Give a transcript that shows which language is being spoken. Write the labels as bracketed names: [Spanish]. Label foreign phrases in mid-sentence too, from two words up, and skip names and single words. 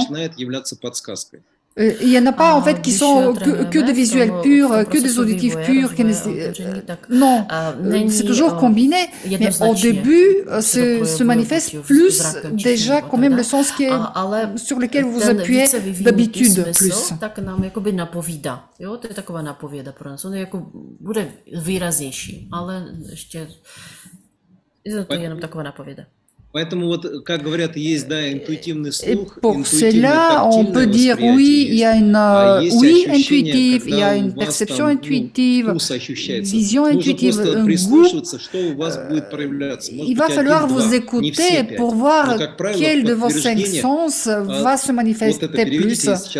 [French] Il n'y en a pas en fait qui sont que des visuels purs, que des auditifs purs. Non, c'est toujours combiné. Mais au début, se manifeste plus déjà quand même le sens qui est, sur lequel vous appuyez d'habitude plus. [Czech] Jo, to je taková napověda pro nás. On jako bude výraznější, ale ještě je to jenom taková napověda. [Russian] Поэтому вот, как говорят, есть, да, интуитивный слух, [French] pour cela, on peut dire oui, il y a une oui intuitive, il y a une perception intuitive, vision intuitive, un goût. Il va falloir vous écouter pour voir quel de vos 5 sens va se manifester plus.